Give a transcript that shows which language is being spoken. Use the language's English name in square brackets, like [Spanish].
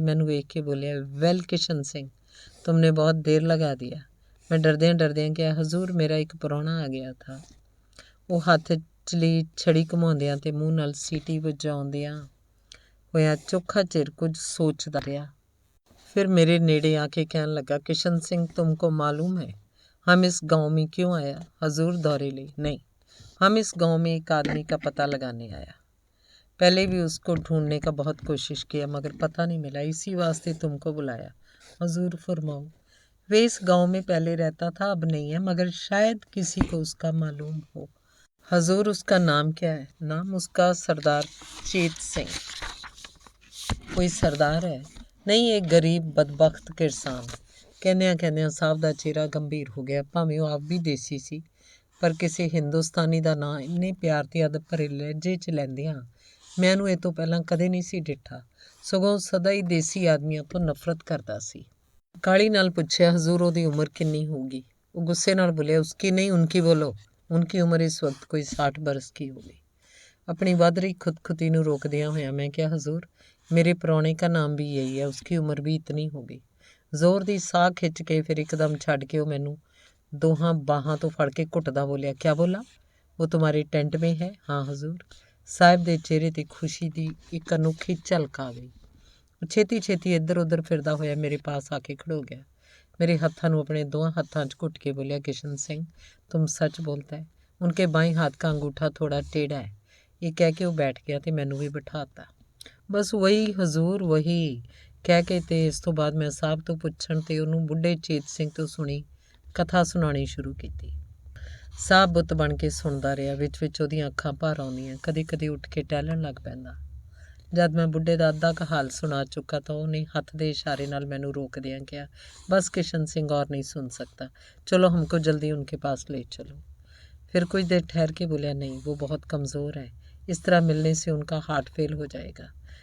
[Punjabi] ਮੈਨੂੰ ਵੇਖ ਕੇ ਬੋਲਿਆ, ਵੈਲ ਕਿਸ਼ਨ ਸਿੰਘ, [Hindi] ਤੁਮਨੇ ਬਹੁਤ ਦੇਰ ਲਗਾ ਦਿਆ। [Punjabi] ਮੈਂ ਡਰਦਿਆਂ ਕਿਹਾ, ਹਜ਼ੂਰ ਮੇਰਾ ਇੱਕ ਪ੍ਰਾਹੁਣਾ ਆ ਗਿਆ ਥਾ। ਉਹ ਹੱਥ ਵਿਚਲੀ ਛੜੀ ਘੁਮਾਉਂਦਿਆਂ ਤੇ ਮੂੰਹ ਨਾਲ ਸੀਟੀ ਵਜਾਉਂਦਿਆਂ ਹੋਇਆ ਚੋਖਾ ਚਿਰ ਕੁਝ ਸੋਚਦਾ ਰਿਹਾ। ਫਿਰ ਮੇਰੇ ਨੇੜੇ ਆ ਕੇ ਕਹਿਣ ਲੱਗਾ, [Hindi] किशन सिंह, तुमको मालूम है हम इस गांव में क्यों आया? हजूर, दौरे ले? नहीं, हम इस गांव में एक आदमी का पता लगाने आया। पहले भी उसको ढूंढने का बहुत कोशिश किया मगर पता नहीं मिला, इसी वास्ते तुमको बुलाया। हजूर फरमाओ। वे इस गांव में पहले रहता था, अब नहीं है, मगर शायद किसी को उसका मालूम हो। हजूर, उसका नाम क्या है? नाम उसका सरदार चेत सिंह। कोई सरदार है? नहीं, एक गरीब बदबख्त किसान। [Punjabi] ਕਹਿੰਦਿਆਂ ਸਾਹਿਬ ਦਾ ਚਿਹਰਾ ਗੰਭੀਰ ਹੋ ਗਿਆ। ਭਾਵੇਂ ਉਹ ਆਪ ਵੀ ਦੇਸੀ ਸੀ, ਪਰ ਕਿਸੇ ਹਿੰਦੁਸਤਾਨੀ ਦਾ ਨਾਂ ਇੰਨੇ ਪਿਆਰ ਤੇ ਅਦਬ ਭਰੇ ਲਹਿਜੇ 'ਚ ਲੈਂਦਿਆਂ ਮੈਂ ਉਹਨੂੰ ਇਹ ਤੋਂ ਪਹਿਲਾਂ ਕਦੇ ਨਹੀਂ ਸੀ ਡਿੱਠਾ। ਸਗੋਂ ਸਦਾ ਹੀ ਦੇਸੀ ਆਦਮੀਆਂ ਤੋਂ ਨਫ਼ਰਤ ਕਰਦਾ ਸੀ। ਕਾਹਲੀ ਨਾਲ ਪੁੱਛਿਆ, ਹਜ਼ੂਰ, ਉਹਦੀ ਉਮਰ ਕਿੰਨੀ ਹੋਊਗੀ? ਉਹ ਗੁੱਸੇ ਨਾਲ ਬੋਲਿਆ, [Hindi] ਉਸकी नहीं उनकी बोलो। उनकी उम्र इस वक्त कोई 60 बरस की होगी। अपनी [Punjabi] ਵੱਧ ਰਹੀ ਖੁਦਖੁਦੀ ਨੂੰ ਰੋਕਦਿਆਂ ਹੋਇਆਂ ਮੈਂ ਕਿਹਾ, ਹਜ਼ੂਰ, [Hindi] मेरे परौने का नाम भी यही है, उसकी उम्र भी इतनी होगी। [Punjabi] ਜ਼ੋਰ ਦੀ ਸਾਹ ਖਿੱਚ ਕੇ ਫਿਰ ਇੱਕਦਮ ਛੱਡ ਕੇ ਉਹ ਮੈਨੂੰ ਦੋਹਾਂ ਬਾਹਾਂ ਤੋਂ ਫੜ ਕੇ ਘੁੱਟਦਾ ਬੋਲਿਆ, [Hindi] ਕਿਆ ਬੋਲਾ? [Punjabi] ਉਹ ਤੁਹਾਡੇ ਟੈਂਟ [Hindi] में है? हाँ [Punjabi] ਹਜ਼ੂਰ। ਸਾਹਿਬ ਦੇ ਚਿਹਰੇ 'ਤੇ ਖੁਸ਼ੀ ਦੀ ਇੱਕ ਅਨੋਖੀ ਝਲਕ ਆ ਗਈ। ਉਹ ਛੇਤੀ ਛੇਤੀ ਇੱਧਰ ਉੱਧਰ ਫਿਰਦਾ ਹੋਇਆ ਮੇਰੇ ਪਾਸ ਆ ਕੇ ਖੜੋ ਗਿਆ। मेरे हत्थों ਨੂੰ ਆਪਣੇ ਦੋਹਾਂ ਹੱਥਾਂ 'ਚ ਘੁੱਟ ਕੇ ਬੋਲਿਆ, [Hindi] किशन सिंह, तुम सच बोलता है? उनके बाएं हाथ का अंगूठा थोड़ा टेढ़ा है। ये कह के वो बैठ गया तो मैनू भी बिठाता। बस वही हजूर, वही [Punjabi] ਕਹਿ ਕੇ ਤੇ ਇਸ ਤੋਂ ਬਾਅਦ ਮੈਂ ਸਾਹਿਬ ਤੋਂ ਪੁੱਛਣ ਤੇ ਉਹਨੂੰ ਬੁੱਢੇ ਚੇਤ ਸਿੰਘ ਤੋਂ ਸੁਣੀ ਕਥਾ ਸੁਣਾਉਣੀ ਸ਼ੁਰੂ ਕੀਤੀ। ਸਾਹਿਬ ਬੁੱਤ ਬਣ ਕੇ ਸੁਣਦਾ ਰਿਹਾ। ਵਿੱਚ ਵਿੱਚ ਉਹਦੀਆਂ ਅੱਖਾਂ ਭਰ ਆਉਂਦੀਆਂ, ਕਦੇ ਕਦੇ ਉੱਠ ਕੇ ਟਹਿਲਣ ਲੱਗ ਪੈਂਦਾ। ਜਦ ਮੈਂ ਬੁੱਢੇ ਦਾ ਅੱਧਾ ਕੁ ਹਾਲ ਸੁਣਾ ਚੁੱਕਾ ਤਾਂ ਉਹਨੇ ਹੱਥ ਦੇ ਇਸ਼ਾਰੇ ਨਾਲ ਮੈਨੂੰ ਰੋਕਦਿਆਂ ਕਿਹਾ, ਬਸ [Hindi] किशन सिंह और नहीं सुन सकता, चलो हमको जल्दी उनके पास ले चलो। फिर कुछ देर ठहर के बोलिया, नहीं, वो बहुत कमज़ोर है, इस तरह मिलने से उनका हार्ट फेल हो जाएगा।